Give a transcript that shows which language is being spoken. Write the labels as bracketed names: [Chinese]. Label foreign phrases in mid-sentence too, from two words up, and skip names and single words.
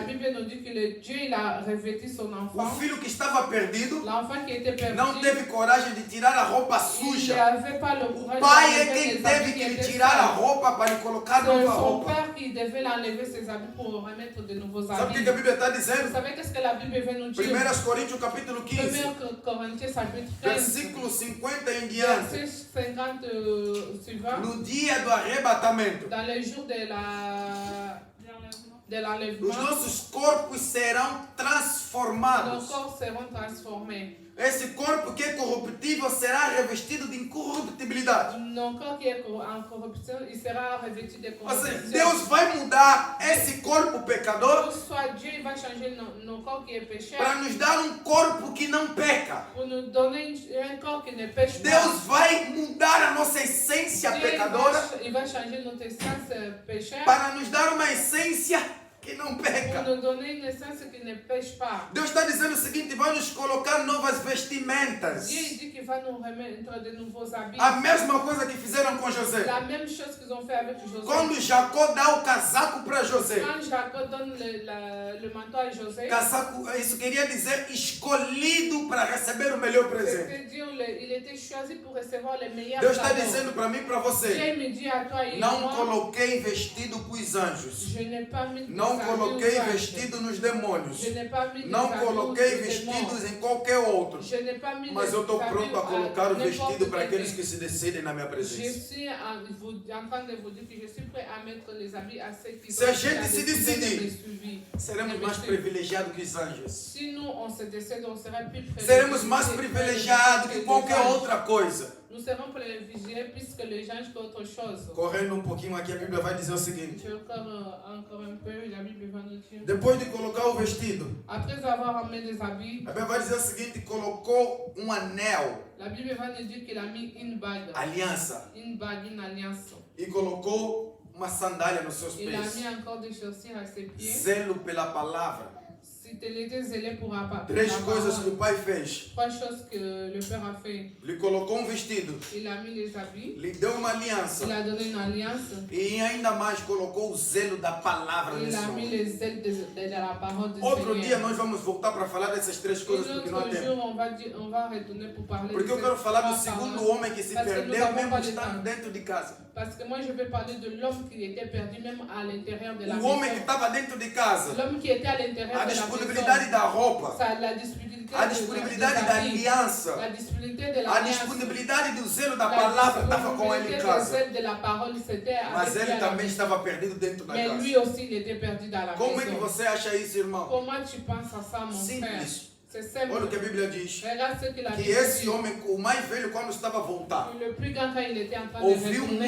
[French] Bible nous dit que le Dieu, il a revêtu son [Portuguese] O [French] enfant. [Portuguese] filho que estava perdido [French] L'enfant qui était perdu, [Portuguese] não teve coragem de tirar a roupa [French] il [Portuguese] suja. [French] n'avait pas le [Portuguese] O [French] courage [Portuguese] pai é [French] d'enlever [Portuguese] quem [French] les [Portuguese] teve [French] habits [Portuguese] que [French] qui [Portuguese] lhe [French] étaient [Portuguese] tirar a [French] sales. [Portuguese] roupa para lhe colocar [French] C'est [Portuguese] nova [French] son [Portuguese] roupa. [French] père qui devait l'enlever ses habits pour remettre de nouveaux [Portuguese] Sabe o [French] habits. [Portuguese] que a Bíblia está [French] Vous [Portuguese] dizendo? [French] savez qu'est-ce que la Bible veut nous dire? [Portuguese] 1 Coríntios capítulo 15, [French] 1 Corinthiens chapitre 15, [Portuguese] versículo 50 em diante. [French] verset 50 suivant. [Portuguese] No dia do arrebatamento, [French] Dans les jours de l'enlèvement, [Portuguese] os nossos corpos serão [French] nos [Portuguese] transformados. [French] corps seront transformés. [Portuguese] Esse corpo que é corruptível será revestido de incorruptibilidade. [French] Nos corps qui est en corruption, il sera revêtu de [Portuguese] Ou seja, [French] corruption. [Portuguese] Deus vai mudar esse corpo pecador [French] Soit Dieu il va changer nos corps qui est pécheur [Portuguese] para nos dar um corpo que não peca. [French] pour nous donner un corps qui ne pêche pas. [Portuguese] Deus vai mudar a nossa essência [French] Dieu, [Portuguese] pecadora [French] il va changer notre essence pécheur [Portuguese] para nos dar uma essência que não [French] pour [Portuguese] peca. [French] nous donner une essence qui ne pêche pas. [Portuguese] Deus está dizendo o seguinte: vai nos colocar novas vestimentas. [French] Dieu il dit qu'il va nous remettre de nouveaux habits. [Portuguese] A mesma coisa que fizeram com José. [French] La même chose qu'ils ont fait avec José. [Portuguese] Quando Jacó dá o casaco para José, [French] Quand Jacob donne le manteau à José, [Portuguese] casaco, isso queria dizer escolhido para receber o melhor presente. [French] c'est-à-dire il était choisi pour recevoir les meilleurs [Portuguese] Deus está [French] cadeaux. [Portuguese] dizendo para mim e para você: [French] Dieu me dit à toi et [Portuguese] não [French] moi, [Portuguese] coloquei vestido para os anjos, [French] je n'ai pas mis de [Portuguese] não Não [French] habits [Portuguese] coloquei [French] aux anges. [Portuguese] vestido nos demônios. [French] Je n'ai pas mis des [Portuguese] Não [French] habits [Portuguese] coloquei [French] aux [Portuguese] vestidos [French] démons. [Portuguese] em qualquer outro. [French] Je n'ai pas mis [Portuguese] Mas [French] des [Portuguese] eu estou [French] habits [Portuguese] pronto a colocar o [French] n'importe [Portuguese] vestido para [French] quel [Portuguese] aqueles [French] thème. [Portuguese] que se decidem na minha [French] Je [Portuguese] presença. [French] suis en train de vous dire que je suis prêt à mettre les habits à ceux qui [Portuguese] Se a [French] sont [Portuguese] gente [French] déjà [Portuguese] se [French] décidés de [Portuguese] decidir, [French] me suivre. [Portuguese] seremos mais privilegiados que os anjos. [French] Si nous, on se décide, on sera plus [Portuguese] Seremos mais privilegiados que qualquer [French] autre. [Portuguese] outra coisa. [French] Nous serons privilégiés plus que les anges qu'autre chose. [Portuguese] Correndo um pouquinho aqui, a Bíblia vai dizer o seguinte. [French] Je encore un peu, la Bible va nous dire. [Portuguese] Depois de colocar o vestido, [French] Après avoir amené des habits, [Portuguese] a Bíblia vai dizer o seguinte, colocou um anel, [French] la Bible va nous dire qu'il a mis une bague, une alliance. [Portuguese] e colocou uma sandália nos seus [French] Il a [Portuguese] pés. [French] mis encore des chaussures à ses pieds. [Portuguese] Zelo pela palavra. [French] Si tu étais zélé pour [Portuguese] Três coisas que o pai fez. [French] Trois choses que le Père a fait. [Portuguese] Lhe colocou um vestido, [French] Il a mis les habits, [Portuguese] lhe deu uma aliança [French] il a donné une alliance, [Portuguese] e ainda mais colocou o zelo da palavra [French] il [Portuguese] nesse [French] a mis [Portuguese] homem. [French] les ailes de la parole du [Portuguese] Outro dia [French] Seigneur. [Portuguese] nós vamos voltar para falar dessas três coisas [French] Et [Portuguese] porque não há [French] l'autre [Portuguese] tempo. [French] jour, on va retourner pour parler [Portuguese] Porque eu [French] de [Portuguese] quero [French] ces [Portuguese] falar do [French] trois [Portuguese] segundo [French] paroles. [Portuguese] homem que se [French] Parce que nous [Portuguese] perdeu [French] n'avons [Portuguese] mesmo [French] pas de [Portuguese] estando [French] temps. [Portuguese] dentro de casa. [French] Parce que moi, je vais parler de l'homme qui était perdu même à l'intérieur de la [Portuguese] O homem que [French] maison. [Portuguese] estava dentro de casa. [French] L'homme qui était à l'intérieur [Portuguese] A [French] de la [Portuguese] disponibilidade [French] maison. [Portuguese] da roupa. [French] La disponibilité, [Portuguese] A disponibilidade da aliança. [French] la disponibilité de [Portuguese] A [French] l'alliance. [Portuguese] disponibilidade do zelo da palavra estava com ele em casa. [French] De la parole, c'était [Portuguese] Mas [French] avec [Portuguese] ele [French] lui à la [Portuguese] também [French] maison. [Portuguese] estava perdido dentro da [French] Mais [Portuguese] casa. [French] lui aussi, il était perdu dans la [Portuguese] Como é que [French] maison. [Portuguese] você acha isso, irmão? [French] Comment tu penses à ça, mon frère? [Portuguese] Simples. [French] C'est simple. [Portuguese] Olha o que a Bíblia diz. [French] Regarde ce qu'il a [Portuguese] Que [French] dit. [Portuguese] esse homem, o mais velho, quando estava a voltar, [French] Le plus grand, quand il était en train de [Portuguese] ouviu [French] retourner,